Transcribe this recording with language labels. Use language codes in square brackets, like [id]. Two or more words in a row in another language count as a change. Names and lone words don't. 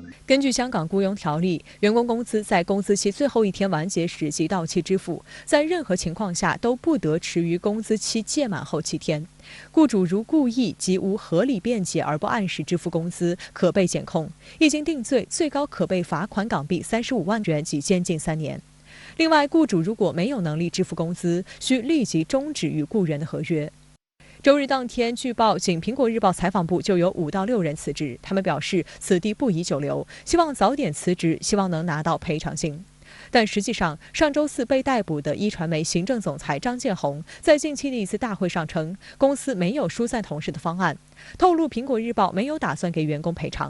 [zh] 根據香港僱傭條例，員工工資在工資期最後一天完結時即到期支付，在任何情況下都不得遲於工資期屆滿後7天。僱主如故意及無合理辯解而不按時支付工資，可被檢控，一經定罪，最高可被罰款港幣35萬元及監禁3 年。另外，雇主如果没有能力支付工资，需立即终止与雇员的合约。周日当天，据报，仅苹果日报采访部就有5到6人辞职，他们表示此地不宜久留，希望早点辞职，希望能拿到赔偿金。但实际上，上周四被逮捕的一传媒行政总裁张建宏在近期的一次大会上称，公司没有疏散同事的方案，透露苹果日报没有打算给员工赔偿。